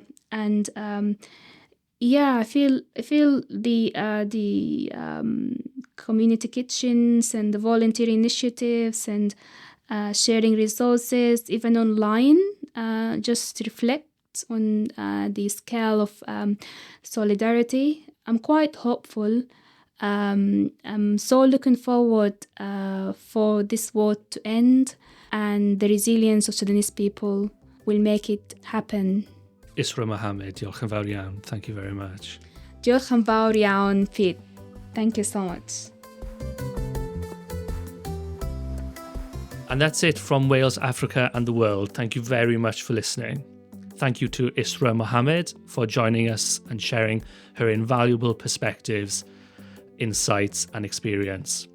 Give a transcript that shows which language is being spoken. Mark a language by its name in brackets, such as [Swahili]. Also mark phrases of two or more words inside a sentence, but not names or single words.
[English] And I feel the community kitchens and the volunteer initiatives and sharing resources, even online, just reflect on the scale of solidarity. I'm quite hopeful. I'm so looking forward for this war to end, and the resilience of Sudanese people will make it happen. [Welsh] Israa Mohammed, diolch yn fawr iawn. [English] Thank you very much. [Welsh] Diolch yn fawr iawn, Pete. [English] Thank you so much. And that's it from Wales, Africa and the world. Thank you very much for listening. Thank you to Israa Mohammed for joining us and sharing her invaluable perspectives, insights and experience.